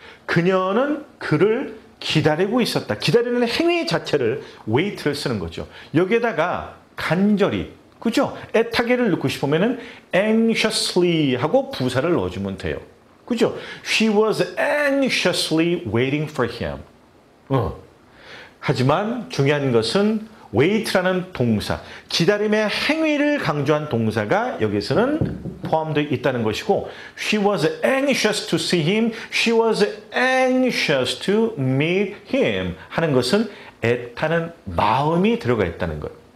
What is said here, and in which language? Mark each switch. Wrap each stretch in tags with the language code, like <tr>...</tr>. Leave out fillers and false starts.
<ko>그녀는 그를 기다리고 있었다. 기다리는 행위 자체를 wait를 쓰는 거죠. 여기에다가 간절히, 그죠? 애타게를 넣고 싶으면은 anxiously 하고 부사를 넣어주면 돼요. 그죠?</ko> <en>She was anxiously waiting for him.</en> <ko>하지만 중요한 것은 wait라는 동사, 기다림의 행위를 강조한 동사가 여기서는 포함되어 있다는 것이고</ko> <en>She was anxious to see him, she was anxious to meet him</en> <ko>하는 것은 애타는 마음이 들어가 있다는 것.</ko>